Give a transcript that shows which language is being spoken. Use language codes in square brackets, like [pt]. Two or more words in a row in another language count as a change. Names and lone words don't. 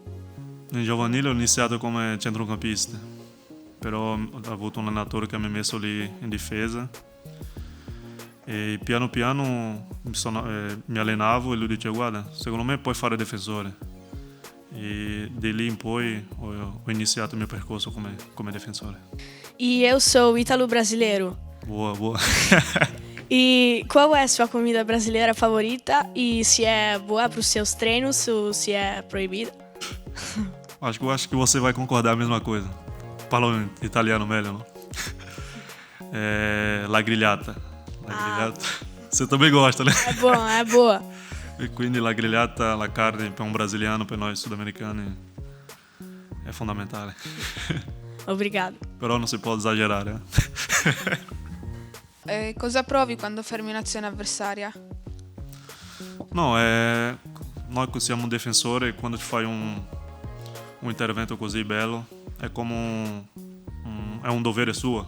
[it] In giovanile ho iniziato come centrocampista, però ho avuto un allenatore che mi ha messo lì in difesa e piano piano mi allenavo e lui diceva: guarda, secondo me puoi fare difensore, e di lì in poi ho iniziato il mio percorso come difensore. [pt] E eu sou ítalo-brasileiro. Boa. E qual é a sua comida brasileira favorita? E se é boa para os seus treinos ou se é proibida? Acho que você vai concordar a mesma coisa. [it] Parlo in italiano meglio, no? La grigliata. [pt] Você também gosta, né? É boa. [it] E quindi la grigliata, la carne per un brasiliano, per noi sudamericani è fondamentale. [pt] Obrigado. [it] Però non si può esagerare. Cosa provi quando fermi un'azione avversaria? No, noi che siamo un difensore, quando ti fai un intervento così bello, è come è un dovere suo.